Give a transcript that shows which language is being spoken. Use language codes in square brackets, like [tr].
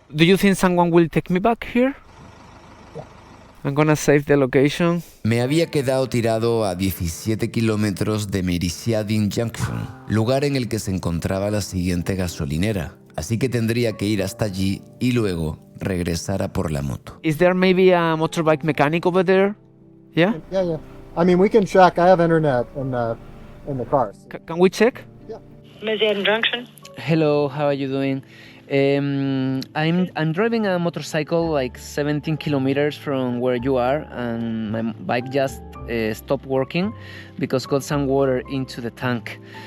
[en] Do you think someone will take me back here? Yeah. I'm gonna save the location. [es] Me había quedado tirado a 17 kilómetros de Merisiadin Junction, lugar en el que se encontraba la siguiente gasolinera. Así que tendría que ir hasta allí y luego regresar a por la moto. [en] Is there maybe a motorbike mechanic over there? Yeah? Yeah. I mean, we can check. I have internet in the cars. Can we check? Yeah. Merisiadin Junction. Hello, how are you doing? I'm driving a motorcycle like 17 kilometers from where you are, and my bike just stopped working because got some water into the tank.